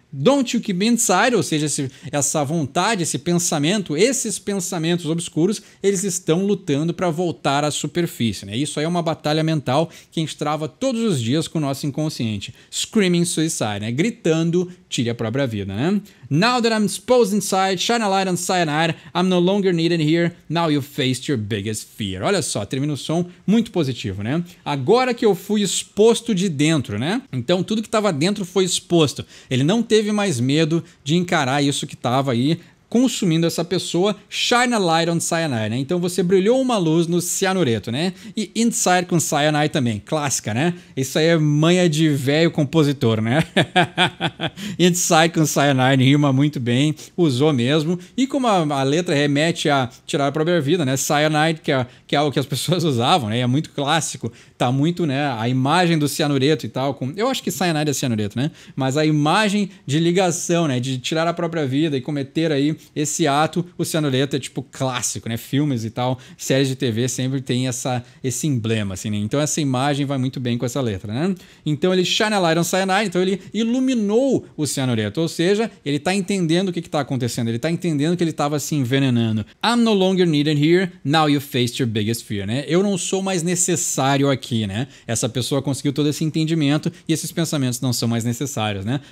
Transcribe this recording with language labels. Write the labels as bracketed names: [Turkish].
[English] Don't you keep me inside, [Portuguese] ou seja, essa vontade, esse pensamento, esses pensamentos obscuros, eles estão lutando para voltar à superfície, né? Isso aí é uma batalha mental que a gente trava todos os dias com o nosso inconsciente. [English] Screaming suicide, [Portuguese] né? Gritando, tire a própria vida, né? [English] Now that I'm exposed inside, shine a light on cyanide, I'm no longer needed here, now you faced your biggest fear. [Portuguese] Olha só, termina o som muito positivo, né? Agora que eu fui exposto de dentro, né? Então tudo que estava dentro foi exposto. Ele não teve mais medo de encarar isso que estava aí consumindo essa pessoa. [English] Shine a light on cyanide, [Portuguese] né? Então você brilhou uma luz no cianureto, né? E inside com cyanide também, clássica, né? Isso aí é manha de velho compositor, né? Inside com cyanide rima muito bem, usou mesmo. E como a letra remete a tirar a própria vida, né? Cyanide, que é algo que as pessoas usavam, né? É muito clássico, tá muito, né? A imagem do cianureto e tal. Eu acho que cyanide é cianureto, né? Mas a imagem de ligação, né? De tirar a própria vida e cometer aí esse ato, o cianureto é tipo clássico, né? Filmes e tal, séries de TV sempre tem esse emblema, assim, né? Então essa imagem vai muito bem com essa letra, né? Então ele [English] shine a light on cyanide, [Portuguese] então ele iluminou o cianureto, ou seja, ele tá entendendo o que tá acontecendo, ele tá entendendo que ele tava se envenenando. [English] I'm no longer needed here, now you faced your biggest fear, né? [Portuguese] Eu não sou mais necessário aqui, né? Essa pessoa conseguiu todo esse entendimento e esses pensamentos não são mais necessários, né?